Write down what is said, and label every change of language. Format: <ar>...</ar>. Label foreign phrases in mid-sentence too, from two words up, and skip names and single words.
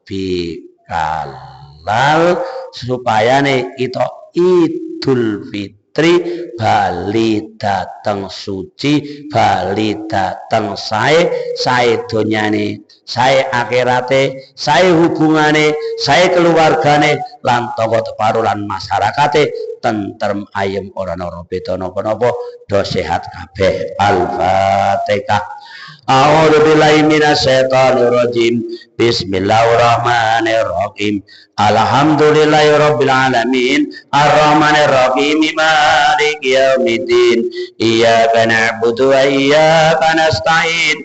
<jv>bihalal supayane kita Idul Fitri bali dateng suci, bali dateng sae donyane, sae akhirate, sae hubungane, sae keluargane lan tangga teparo lan masyarakate tentrem ayem ora ana beda napa-napa, do sehat kabeh.</jv> <ar>Al-Fatihah. أعوذ بالله من الشيطان الرجيم. بسم الله الرحمن الرحيم. الحمد لله رب العالمين. الرحمن الرحيم. مالك يوم الدين. إياك نعبد وإياك نستعين.</ar>